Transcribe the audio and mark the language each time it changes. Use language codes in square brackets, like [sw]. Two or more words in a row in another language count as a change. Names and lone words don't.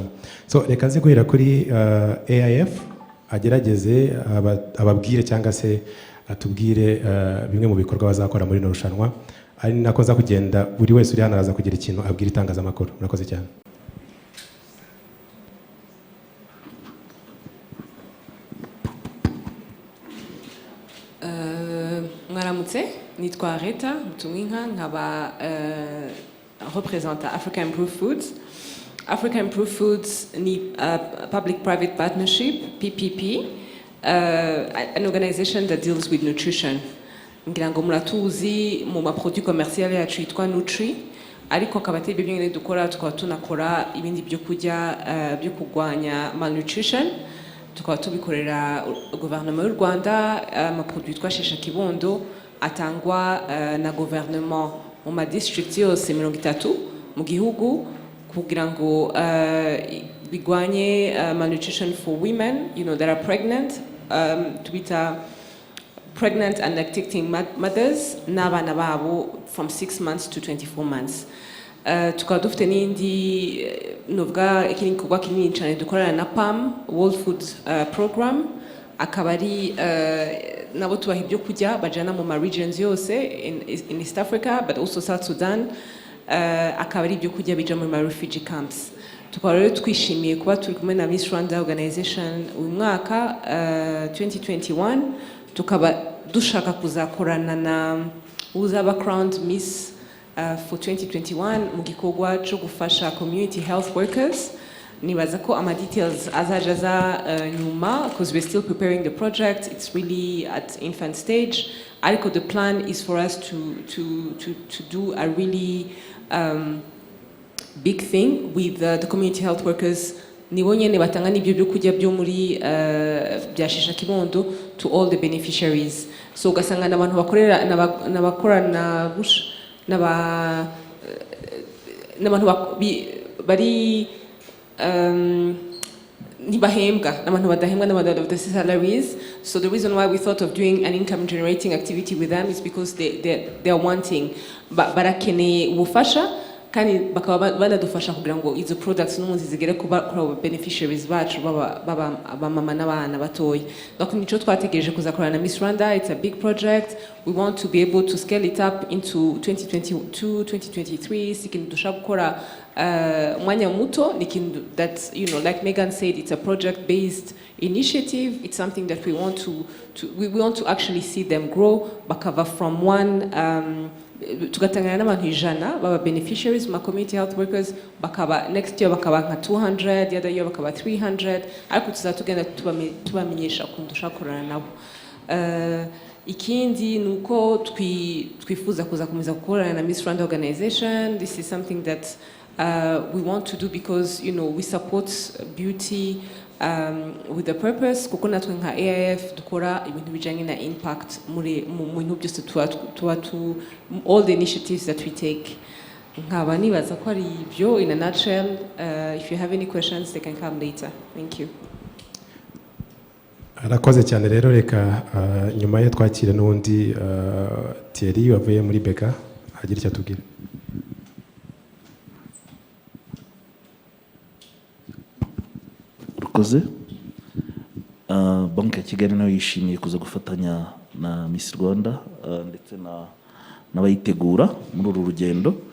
[rw] So reka nzi guhera kuri AIF agerageze ababwire cyangwa se atubwire bimwe mu bikorwa bazakora muri rino rushanwa, ari nako za kugenda buri wese uri hano araza kugira ikintu abwira itangazamakuru. Murakoze cyane. Mwaramutse, nitwa Reta Mutumwinka, nkaba representa Africa Improved Foods. [en] Africa Improved Foods ni public-private partnership, PPP, an organization that deals with nutrition. [rw] Ngira ngo muratuzi mu maproduit commercial yacu yitwa Nutri, ariko akabate ibyo nyine dukora tukaba tunakora ibindi byo kurya byo kurwanya malnutrition. Tukaba tubikorera gouvernement y'u Rwanda, amaproduit twashesha kibondo atangwa na gouvernement mu ma district yose 30 mu gihugu kugira ngo bigwanye [en] malnutrition for women, that are pregnant, [rw] tubita [en] pregnant and lactating mothers [rw] n'abana babo [en] from 6 months to 24 months. [rw] Tukaba dufite n'indi novuga ikindi gikorwa kinini cyane dukorana na PAM, [en] World Food Program, [rw] akaba ari nabo tubaha ibyo kurya bajana mu regions yose [en] in East Africa but also South Sudan, [rw] akaba ari ibyo kurya bija muri [en] refugee camps. [rw] Tukaba rero twishimiye kuba turi kumwe na Miss Rwanda organization uyu mwaka 2021, tukaba dushaka kuzakorana na uzaba [en] crowned Miss for 2021 [rw] mu gikorwa cyo gufasha [en] community health workers. [rw] Nibaza ko ama details azaja za nyuma [en] because we're still preparing the project. It's really at infant stage. Ariko the plan is for us to do a really big thing with the community health workers. [rw] Nibo nyene batanga n'ibyo byo kurya byo muri byashisha kibondo [en] to all the beneficiaries. [rw] So ugasanga n'abantu bakorera n'abakorana n'abantu bari ntibahembwa, n'abantu badahembwa, n'abantu badafite salaries. [en] So the reason why we thought of doing an income generating activity with them is because they are wanting, [rw] barakeneye ubufasha kandi bakaba banadufasha kugira ngo izo products n'umunsi zigere kuri abo beneficiaries bacu baba mama n'abana batoya. Donc nico twategereje kuzakorana na Miss Rwanda. [en] It's a big project. We want to be able to scale it up into 2022, 2023. [rw] Sikintu dushaka gukora umwanya muto, nikintu [en] that like Megan said, it's a project based initiative. It's something that we want to actually see them grow, bakava from one [rw] tugatangana n'abantu 100 baba [en] beneficiaries ma community health workers, bakaba next year [rw] bakaba nka 200, [en] the other year [rw] bakaba 300, ariko tuzatugenda tubamenyesha ukuntu dushaka nabo. Ikindi nuko twifuza kuzakomeza gukorana na Miss Rwanda organization. [en] This is something that we want to do because we support beauty with the purpose. [rw] Kuko natwe nka AIF dukora ibintu bijanye na impact muri mu bintu byose [en] all the initiatives that we take. [rw] Nkaba nibaza ko ari ibyo [en] in a nutshell. If you have any questions they can come later. Thank you. [rw] Arakoze cyane rero, reka nyuma ye twakire n'undi Thierry wavuye muri Beka agira icyo atubwira. Banki ya Kigali nayo yishimiye kuza gufatanya na Miss Rwanda ndetse n'abayitegura muri uru rugendo.